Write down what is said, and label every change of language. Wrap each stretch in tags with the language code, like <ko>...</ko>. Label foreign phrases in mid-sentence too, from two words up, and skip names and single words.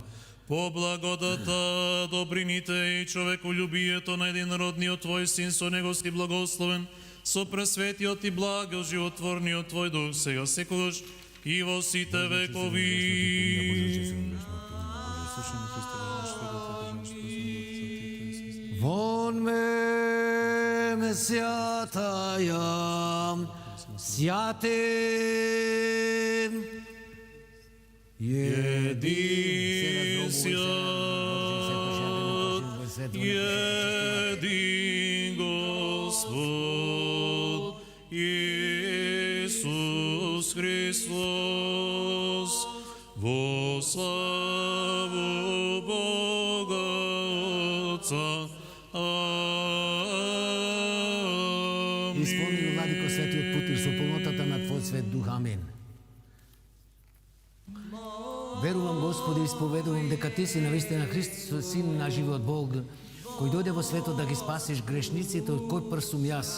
<mk>По благодата, добрините и човеколюбието на единородниот Твој Син, со Него си благословен, со пресветиот и благо животворниот Твој Дух, сега секогаш и во сите векови.</mk> <cu>Вон ме святая, святым, един свят, един Господ, Иисус Христос, во славу Бога Отца.</cu> <mk>Амин. Исполни, Владико, светиот путир со полнотата на Твој свет дух. Амин. Верувам, Господи, исповедувам дека Ти си навистина Христос, Син на живиот Бог, кој дојде во светот да ги спасиш грешниците, од кој прв сум јас.</mk>